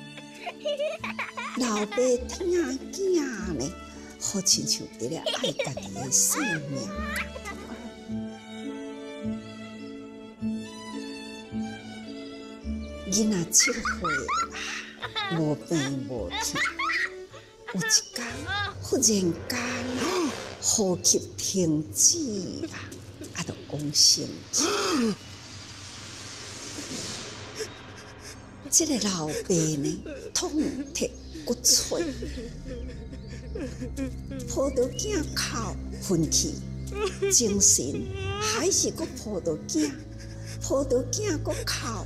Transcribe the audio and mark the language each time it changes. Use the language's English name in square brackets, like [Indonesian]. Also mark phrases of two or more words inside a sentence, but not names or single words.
[Min Nan Chinese] 老爸疼囝呢，好亲像伫咧爱家己的性命。囡仔7岁啦，无病无痛。有一天，忽然间，呼吸停止啦，就往生去。这个老爸呢，痛踢骨髓，抱到囝哭昏去，精神还是阁抱到囝，抱到囝阁哭。